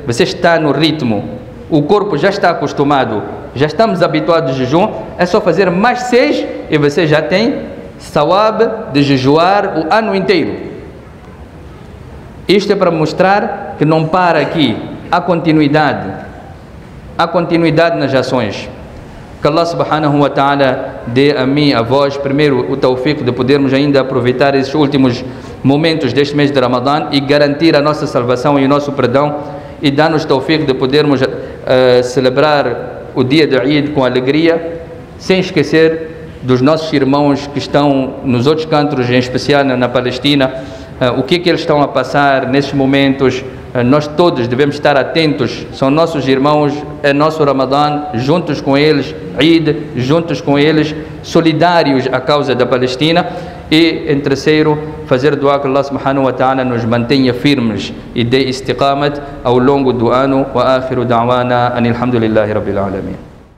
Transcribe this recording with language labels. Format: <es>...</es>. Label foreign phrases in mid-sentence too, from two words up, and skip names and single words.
<pt>Você está no ritmo, o corpo já está acostumado, já estamos habituados ao jejum, é só fazer mais 6 e você já tem sawab de jejuar o ano inteiro. Isto é para mostrar que não para aqui, há continuidade nas ações. Que Allah</pt> <ar>سبحانه وتعالى</ar> <pt>dê a mim, a vós, primeiro o tawfiq de podermos ainda aproveitar esses últimos momentos deste mês de Ramadã e garantir a nossa salvação e o nosso perdão, e dá-nos tawfiq de podermos celebrar o dia de Eid com alegria, sem esquecer dos nossos irmãos que estão nos outros cantos, em especial na Palestina, o que eles estão a passar nesses momentos. Nós todos devemos estar atentos, são nossos irmãos, é nosso Ramadã, juntos com eles, Eid, juntos com eles, solidários à causa da Palestina. E em terceiro, fazer dua que Allah</pt> <ar>سبحانه وتعالى</ar> <pt>nos mantenha firmes e dê istiqamat ao longo do ano.</pt> <ar>وآخر دعوانا أن الحمد لله رب العالمين.</ar>